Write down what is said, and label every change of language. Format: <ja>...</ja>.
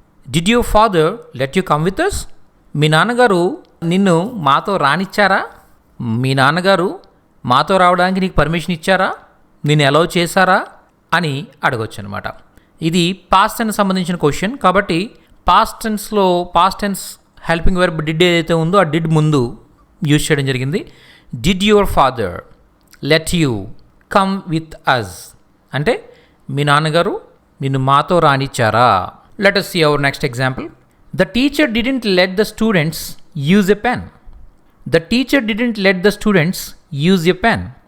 <en>Did your father let you come with us?</en> <te>మీ నాన్నగారు నిన్ను మాతో రానిచ్చారా. మీ నాన్నగారు మాతో రావడానికి నీకు పర్మిషన్ ఇచ్చారా, నిన్ను అలౌ చేశారా అని అడగొచ్చు అనమాట. ఇది పాస్ట్ టెన్స్ సంబంధించిన క్వశ్చన్ కాబట్టి past tense helping verb did ఏదైతే ఉందో ఆ డిడ్ ముందు యూజ్ చేయడం జరిగింది.</te> <en>did your father let you come with us</en> <te>అంటే మీ నాన్నగారు నిన్ను మాతో రానిచ్చారా.</te> <en>Let us see our next example. The teacher didn't let the students use a pen. The teacher didn't let the students use a pen.</en>